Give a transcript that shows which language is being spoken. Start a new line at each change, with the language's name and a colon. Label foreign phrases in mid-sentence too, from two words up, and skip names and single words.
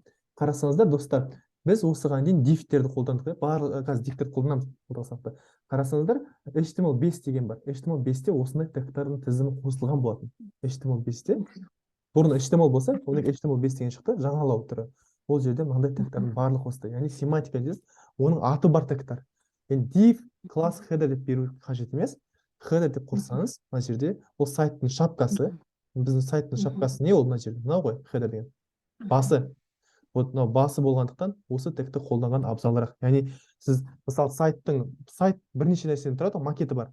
Kazakh: Қарасаңыздар, достар, біз осыған дейін дифтерді қолдандық, барлық қазір дифтерді қолданамыз. Қарасаңыздар, HTML5 деген бар. HTML5-те осындай тегтардың тізімі қосылған болатын. HTML5-те бұрын HTML болса, оның HTML5 деген шықты, жаңалау түрі. Ол жерде мынандай тегтардың барлығы қосты. Яғни семантика дейсіз, оның аты бар тегтар. Енді div, класс, header деп беру қажет емес. Header деп қосаңыз, мына жерде ол сайттың шапкасы. Біздің сайттың шапкасы не ол мына жерде? Мынау ғой, header деген. Басы. Вот мынау басы болғандықтан осы тегті қолданған абзалырақ. Яғни сіз мысалы сайт бірнеше нәрседен тұрады, макеті бар.